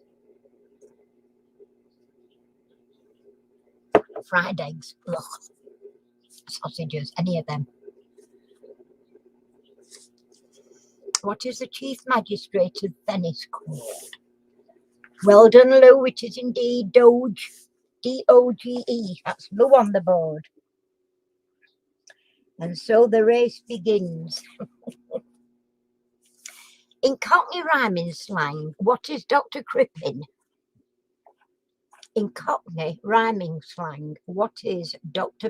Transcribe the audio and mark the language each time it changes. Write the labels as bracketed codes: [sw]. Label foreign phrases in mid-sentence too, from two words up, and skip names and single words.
[en] Fried eggs. Ugh. Sausages, any of them. What is the Chief Magistrate of Venice called? Well done, Lou. It is indeed Doge. D-O-G-E. That's Lou on the board. And so the race begins. In Cockney rhyming slang, what is Dr. Crippen? In Cockney rhyming slang, what is Dr.